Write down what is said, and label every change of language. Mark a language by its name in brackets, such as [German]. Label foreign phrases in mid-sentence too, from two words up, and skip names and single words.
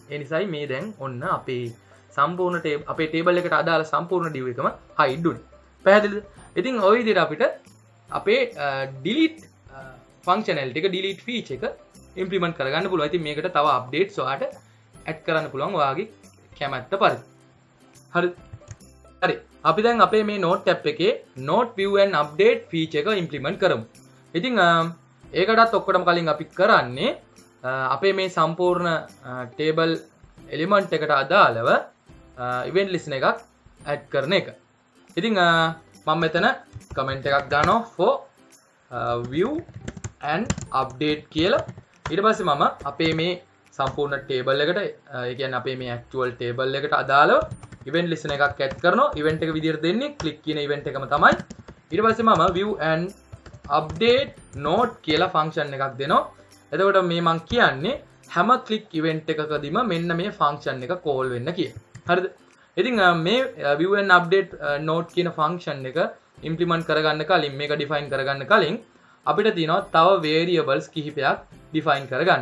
[Sinhala] ඒ නිසායි මේ දැන් ඔන්න අපේ සම්පූර්ණ අපේ table එකට අදාළ සම්පූර්ණ div එකම hide උනේ. පැහැදිලිද? ඉතින් ওই විදිහට අපිට අපේ [English] delete functionality [Sinhala] එක [English] delete feature [Sinhala] එක implement කරගන්න පුළුවන්. ඉතින් මේකට තව updates ඔයාලට add කරන්න පුළුවන් ඔයාගේ කැමැත්ත පරිදි. හරි. හරි. අපි දැන් අපේ මේ [English] note tab [Sinhala] එකේ [English] note view and update feature [Sinhala] එක implement කරමු. ඉතින් ඒකටත් ඔක්කොටම කලින් අපි කරන්නේ අපේ මේ සම්පූර්ණ [English] table element [Sinhala] එකට අදාළව [English] event listener [Sinhala] එකක් add කරන එක. ඉතින් මම මෙතන comment එකක් දානවා [English] for view and update [Sinhala] කියලා. ඊට පස්සේ මම අපේ මේ සම්පූර්ණ table එකට ඒ කියන්නේ අපේ මේ [English] actual table [Sinhala] එකට අදාළව [English] event listener [Sinhala] එකක් add කරනවා. event එක විදිහට දෙන්නේ click කියන event එකම තමයි ඊට පස්සේ මම [English] view and update note [Sinhala] කියලා ෆන්ක්ෂන් එකක් දෙනවා. එතකොට මේ මං කියන්නේ හැම [English] click event [Sinhala] එකකදීම මෙන්න මේ ෆන්ක්ෂන් එක කෝල් වෙන්න කියලා. හරිද? ඉතින් මේ [English] view and update note [Sinhala] කියන ෆන්ක්ෂන් එක ඉම්ප්ලිමන්ට් කරගන්න කලින් මේක ඩිෆයින් කරගන්න කලින් අපිට තියෙනවා තව variables කිහිපයක් ඩිෆයින් කරගන්න.